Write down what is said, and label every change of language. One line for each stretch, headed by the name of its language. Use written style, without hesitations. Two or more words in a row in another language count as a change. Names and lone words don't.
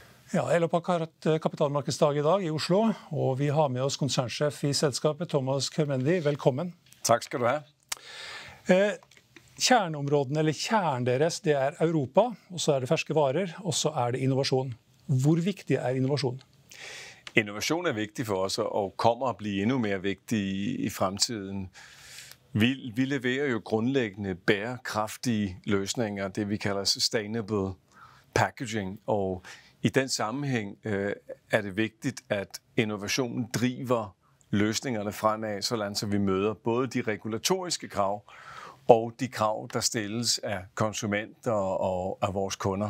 Norwegian: Ja, Elopak har hatt kapitalmarkedsdag i dag i Oslo, og vi har med oss konsernsjef i selskapet, Thomas Körmendi. Velkommen. Takk skal du ha. Kjerneområdene, eller kjernen deres, det er Europa, og så er det ferske varer, og så er det innovasjon. Hvor viktig er innovasjon?
Danish: Innovasjon er vigtig for oss, og kommer at blive endnu mere vigtig i fremtiden. Vi leverer jo grundlæggende bærekraftige løsninger, det vi kalder
English: sustainable packaging,
Danish: og i den sammenhæng er det vigtigt, at innovationen driver løsningerne fremad, så vi møder både de regulatoriske krav og de krav, der stilles af konsumenter og af vores kunder.